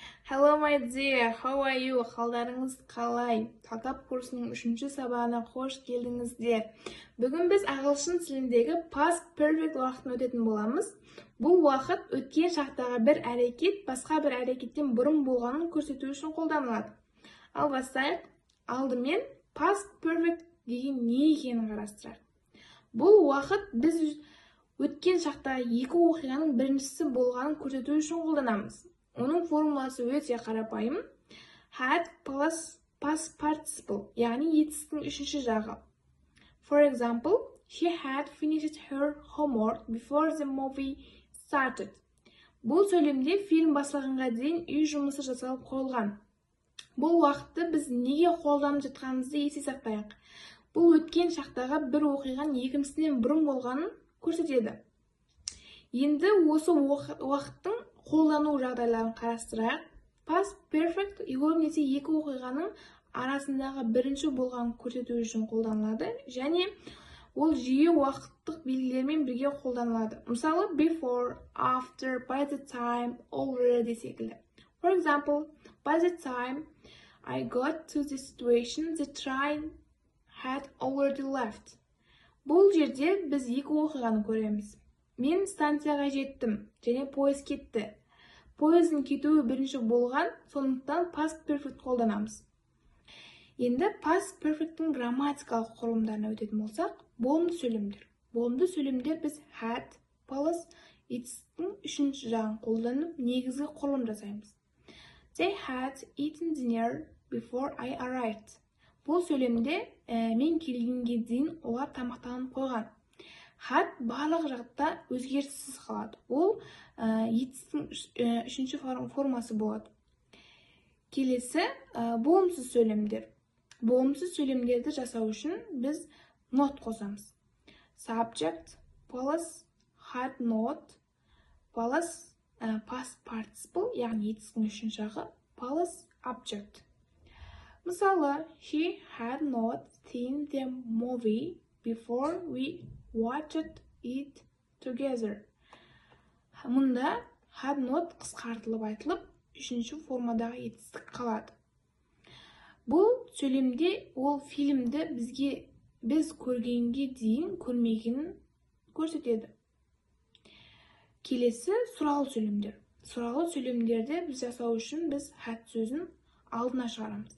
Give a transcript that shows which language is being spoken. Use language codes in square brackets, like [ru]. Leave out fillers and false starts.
[en] Hello my dear, how are you? [kk] Қалдарыңыз қалай? Татап курсының 3-ші сабағына қош келдіңіздер. Бүгін біз ағылшын тіліндегі past perfect уақытын өтетін боламыз. Бұл уақыт өткен шақтағы бір әрекет басқа бір әрекеттен бұрын болғанын көрсету үшін қолданылады. Ал бастайық. Алдымен past perfect деген не екенін қарастырайық. Бұл уақыт біз өткен шақтағы екі оқиғаның біріншісі болғанын көрсету үшін қолданамыз. Оның формуласы өте қарапайым. [en] Had plus past participle, [kk] яғни етістің үшінші жағы. [en] For example, she had finished her homework before the movie started. [kk] Бұл сөйлемде фильм басталғанға дейін үй жұмысы жасалып қойылған. Бұл уақытты біз неге қолданып жатқанымызды есте сақтайық. Бұл өткен шақтағы бір оқиғаның екіншісінен бұрын болғанын көрсетеді. Енді осы уақыттың қолдану жағдайларын қарастырайық. Past perfect көбінесе екі оқиғаның арасындағы бірінші болғанын көрсету үшін қолданылады, және ол жиі уақыттық белгілермен бірге қолданылады. Мысалы, [en] before, after, by the time, already [kk] секілді. [en] For example, by the time I got to the situation, the train had already left. [kk] Бұл жерде біз екі оқиғаны көреміз. Мен станцияға жеттім, және пойыз кетті. Пойыздың кетуі бірінші болған, сондықтан past perfect қолданамыз. Енді past perfect'тің грамматикалық құрылымдарына өтетін болсақ, болымды сөйлемдер. Болымды сөйлемдер біз had plus it'стің үшінші жағын қолданып, негізгі құрылым жасаймыз. [en] They had eaten dinner before I arrived. [kk] Бұл сөйлемде мен келгенге дейін олар тамақтанып қойған. Had барлық жағдайда өзгеріссіз қалады. Ол етістің үшінші формасы болады. Келесі болымсыз сөйлемдер. Болымсыз сөйлемдерді жасау үшін біз not қосамыз. [en] Subject plus had not plus past participle, [kk] яғни етістің үшінші жағы [en] plus object. [kk] Мысалы, [en] she had not seen the movie before we watched it together. [kk] Мұнда had not қысқартылып айтылып, үшінші формадағы етістік қалады. Бұл сөйлемде ол фильмді біз көргенге дейін көрмегенін көрсетеді. Келесі сұралы сөйлемдер. Сұралы сөйлемдерді біз жасау үшін біз had сөзін алдына шығарамыз.